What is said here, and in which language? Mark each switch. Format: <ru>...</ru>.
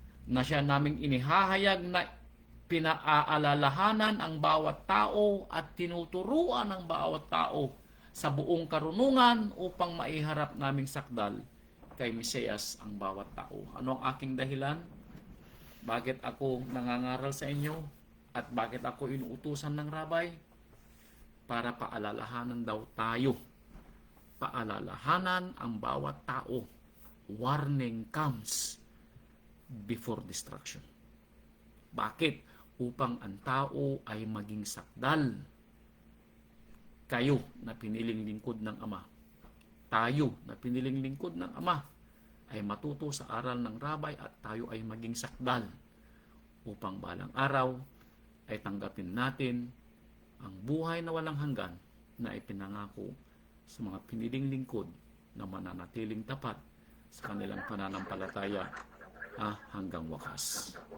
<tl>Na siya naming inihahayag na pinaaalalahanan ang bawat tao at tinuturuan ang bawat tao sa buong karunungan upang maiharap naming sakdal kay Mesiyas ang bawat tao. Ano ang aking dahilan? Bakit ako nangangaral sa inyo? At bakit ako inuutusan ng Rabay? Para paalalahanan daw tayo. Paalalahanan ang bawat tao.</tl> <en>Warning comes before destruction.</en> <tl>Bakit? Upang ang tao ay maging sakdal. Kayo na piniling lingkod ng Ama. Tayo na piniling lingkod ng Ama ay matuto sa aral ng Rabay at tayo ay maging sakdal upang balang araw ay tanggapin natin ang buhay na walang hanggan na ipinangako sa mga piniling lingkod na mananatiling tapat sa kanilang pananampalataya hanggang wakas.</tl>